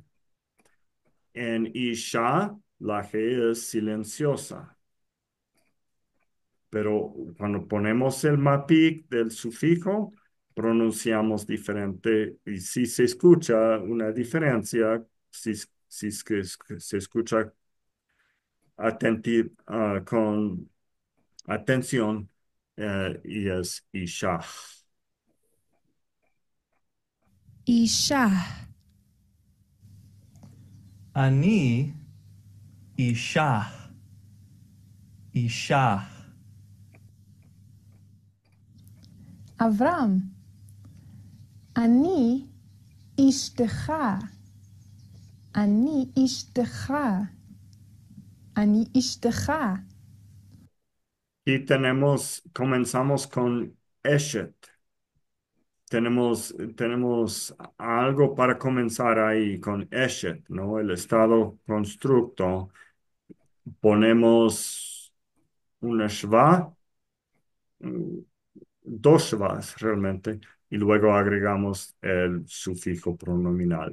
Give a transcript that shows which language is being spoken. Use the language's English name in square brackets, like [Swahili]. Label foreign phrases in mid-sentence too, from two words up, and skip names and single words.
[Spanish] En Isha, la G es silenciosa, pero cuando ponemos el mapik del sufijo, pronunciamos diferente y si se escucha una diferencia, si es que se escucha con atención, y es Isha. [Hebrew] אישה. אני אישה. אישה. אברהם, אני אשתך. אני אשתך. אני אשתך. [Spanish] Y comenzamos con Eshet. Tenemos algo para comenzar ahí con Eshet, ¿no? El estado constructo. Ponemos una shva, mm, dos shvas realmente, y luego agregamos el sufijo pronominal.